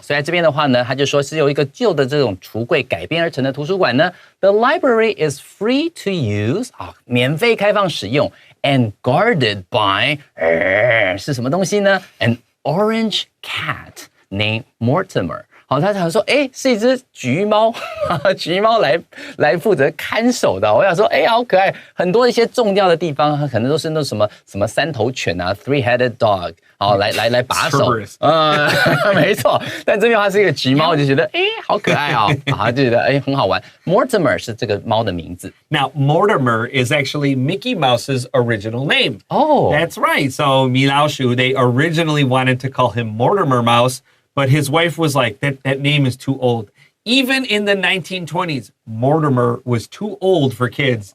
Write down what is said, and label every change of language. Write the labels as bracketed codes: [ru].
[zh] 所以在这边的话呢，他就说是由一个旧的这种橱柜改编而成的图书馆呢。 [en] The library is free to use， [zh] 免费开放使用 [en] ，and guarded by， [zh] 是什么东西呢 [en] ？An orange cat named Mortimer。 [zh] 好，他想说，是一只橘猫，橘猫来负责看守的。我想说，好可爱，很多一些重要的地方，可能都是那什么3头犬啊 ， [en] three-headed dog， [zh] 好来把守。没错。但这边它是一个橘猫，我就觉得，好可爱哦，就觉得很好玩。 Mortimer 是这个猫的名字。 [en] Now, Mortimer is actually Mickey Mouse's original name. Oh. That's right. So, Milaoshu, they originally wanted to call him Mortimer Mouse, but his wife was like, that name is too old. Even in the 1920s, Mortimer was too old for kids.